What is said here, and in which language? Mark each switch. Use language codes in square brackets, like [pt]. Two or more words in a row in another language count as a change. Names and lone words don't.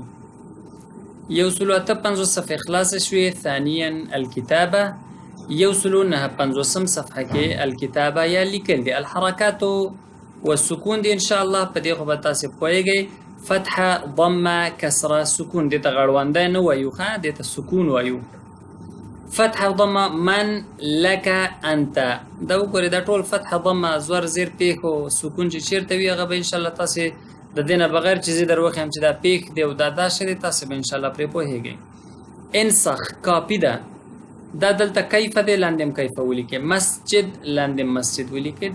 [ps] یوسلو 58 صفحه خلاص شوې. [ar] ثانيا الكتابة. [ps] یوسلو 59 صفحه کې الكتابة یا لیکل دي. [ar] الحرکات والسکون [ps] دي [ar] ان شاء الله [ps] په دې خو به تاسو پوهیږئ. فتحه ضمه کسره سکون دي ته غړوندی نه وایو ښه دې ته سکون وایو. [ar] فتحه ضمه من لك انت. [ps] دا وګورئ دا ټول فتحه ضمه زور زیر پیښ او سکون چې چیرته وي هغه به [ar] ان شاء الله [ps] تاسو د دې نه بغیر چې زه در وښیم چې دا پیښ دی او دا شی دی تاسو به [ar] ان شاء الله [ps] پرې پوهیږئ. انسخ کاپي ده. دا دلته کیف دی لاندې هم کیف ولیکئ. مسجد لاندې مسجد ولیکئ.